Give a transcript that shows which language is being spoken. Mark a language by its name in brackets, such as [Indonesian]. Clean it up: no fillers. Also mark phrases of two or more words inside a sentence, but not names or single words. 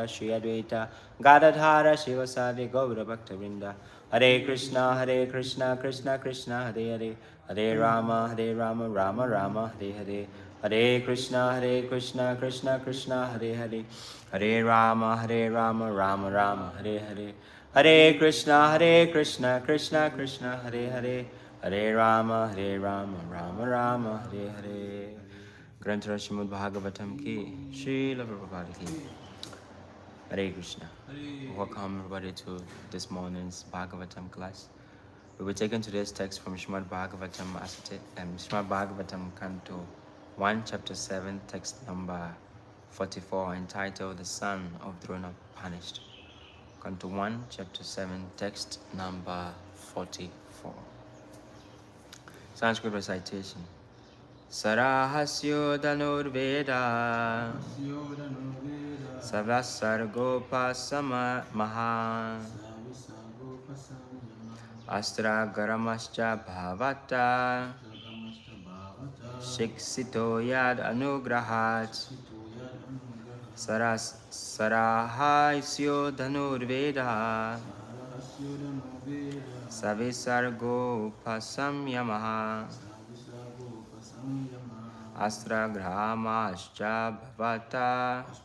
[Sanskrit] Shri Advaita Gadadhara Shivasadi Gaura Bhaktavrinda Hare Krishna Krishna Krishna Hare Hare Hare Rama Rama Rama Hare Hare Hare Krishna Krishna Krishna Hare Hare Hare Rama Rama Rama Hare Hare Hare Krishna Krishna Krishna Hare Hare Hare Rama Rama Rama Hare Hare [Hindi] Granth Srimad Bhagavatam ki, Srila Prabhupada ki. [Sanskrit] Hare Krishna. [English] Welcome everybody to this morning's Bhagavatam class. We will take today's text from Srimad Bhagavatam Srimad Bhagavatam Canto 1, Chapter 7, text number 44, entitled The Son of Drona Punished. Canto 1, Chapter 7, text number 44. Sanskrit recitation. [Sanskrit] Sarahasyo Dhanurveda Savasargopasama Maha Astra Garamascha Bhavata Shiksito Yad Anugrahat Sarahasyo Dhanurveda Savisargopasamyamaha Astra Grahamascha Bhavata